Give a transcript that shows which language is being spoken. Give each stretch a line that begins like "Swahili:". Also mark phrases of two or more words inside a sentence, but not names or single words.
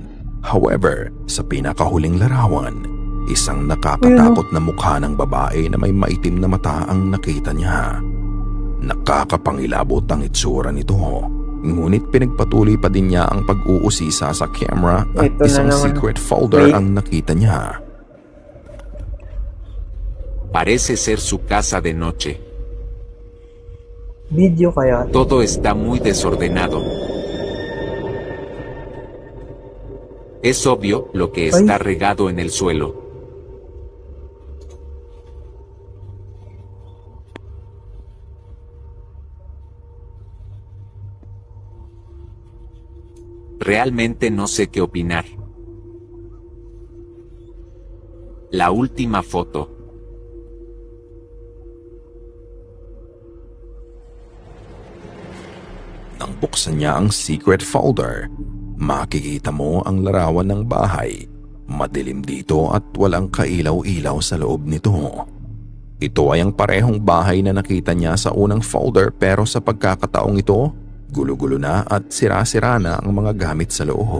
Filipino: However, sa pinakahuling larawan, isang nakakatakot na mukha ng babae na may maitim na mata ang nakita niya. Nakakapangilabot ang itsura nito. Ngunit pinagpatuloy pa din niya ang pag-uusisa sa camera at Ito na isang naman.
English: secret folder Wait.
Filipino: ang nakita niya.
Spanish: Parece ser su casa de noche.
Filipino: Video kaya?
Spanish: Todo está muy desordenado. Es obvio lo que está regado en el suelo. Realmente no sé qué opinar. La última foto.
Filipino: Nang buksan niya ang
English: secret folder,
Filipino: makikita mo ang larawan ng bahay. Madilim dito at walang kailaw-ilaw sa loob nito. Ito ay ang parehong bahay na nakita niya sa unang folder, pero sa pagkakataong ito, gulo-gulo na at sira-sira na ang mga gamit sa loob.